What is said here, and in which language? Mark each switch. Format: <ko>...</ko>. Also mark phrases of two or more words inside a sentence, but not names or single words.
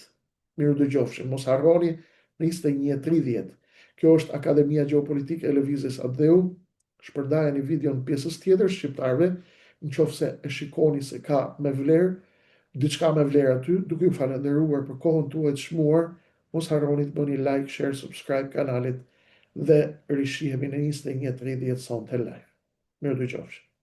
<sq>Miru dëgjofshim, mos harroni në 21:30. Kjo është Akademia Gjeopolitike e Lëvizjes Adheu. Shpërndajeni videon pjesës tjetër shqiptarëve, nëse e shikoni se ka me vlerë, diçka me vlerë aty, duke ju falendëruar për kohën tuaj të çmuar. Mos harroni të bëni</sq> <en>like, share, subscribe</en> <sq>kanalit dhe rishihemi në 21:30 sonte live. Miru dëgjofshim.</sq>